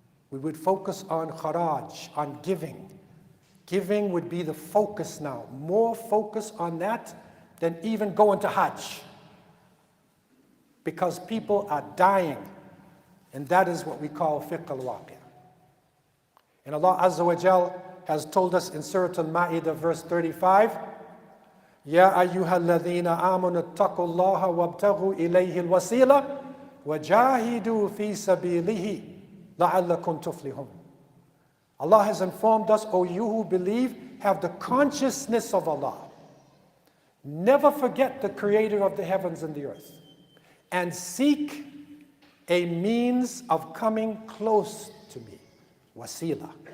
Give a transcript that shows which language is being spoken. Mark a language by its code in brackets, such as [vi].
[en] We would focus on kharaj, on giving. Giving would be the focus now. More focus on that than even going to Hajj. Because people are dying. And that is what we call fiqh al-waqi'. And Allah Azza wa Jal has told us in Surah Al-Ma'idah verse 35, [ar] يَا أَيُّهَا الَّذِينَ آمَنُوا اتَّقُوا اللَّهَ وَابْتَغُوا إِلَيْهِ الْوَسِيلَةَ وَجَاهِدُوا فِي سَبِيلِهِ لَعَلَّكُمْ تُفْلِحُونَ. [en] Allah has informed us, O you who believe, have the consciousness of Allah. Never forget the creator of the heavens and the earth. And seek a means of coming close to me, wasila.